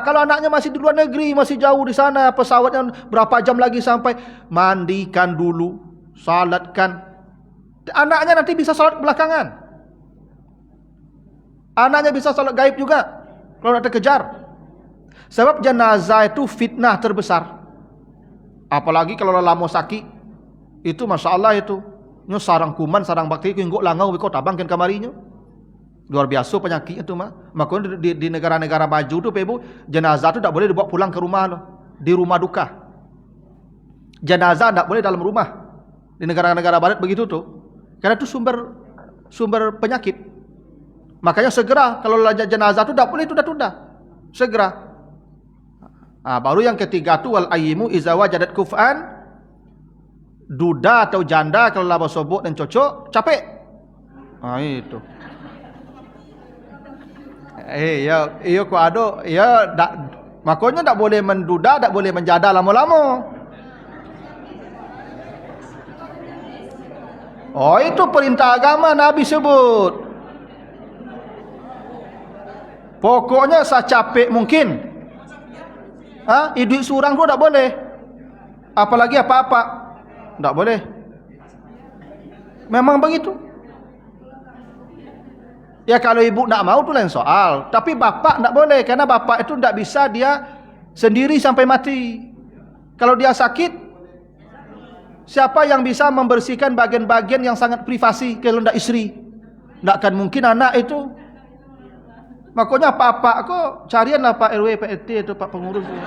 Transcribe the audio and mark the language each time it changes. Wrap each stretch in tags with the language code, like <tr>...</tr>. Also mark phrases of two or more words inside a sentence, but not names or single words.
<id>Kalau anaknya masih di luar negeri, masih jauh di sana, pesawatnya berapa jam lagi sampai, mandikan dulu, salatkan. Anaknya nanti bisa salat belakangan. Anaknya bisa salat gaib juga kalau nak terkejar. Sebab jenazah itu fitnah terbesar. Apalagi kalau lama sakit, itu masya Allah itu.</id> <min>Nyo sarang kuman, sarang bakteri, kau langau, kau tabangkan kamarinya.</min> <id>Luar biasa penyakitnya tu mah. Makanya di negara-negara maju tu, Ibu, jenazah tu tak boleh dibawa pulang ke rumah lo, di rumah duka. Jenazah tak boleh dalam rumah. Di negara-negara barat begitu tu. Karena itu sumber penyakit. Makanya segera kalau jenazah tu tak boleh tunda-tunda. Segera. Baru yang ketiga tu</id> <ar>والأيم إذا وجدت كفؤا.</ar> <id>Duda atau janda kalau laba sobok dan cocok, capek. Itu.</id> <min>Ya ko ado, ya dak,</min> <id>makanya tak boleh menduda, tak boleh menjada lama-lama. Itu perintah agama Nabi sebut. Pokoknya secapek mungkin. Hidup seorang tu tak boleh. Apalagi apa-apa. Tak boleh. Memang begitu. Ya kalau ibu tak mau tu lain soal. Tapi bapak tak boleh. Karena bapak itu tak bisa dia sendiri sampai mati. Kalau dia sakit, siapa yang bisa membersihkan bagian-bagian yang sangat privasi kalau tak isteri? Tak akan mungkin anak itu. Makanya bapak kok carianlah Pak RW, Pak RT itu Pak pengurus.</id>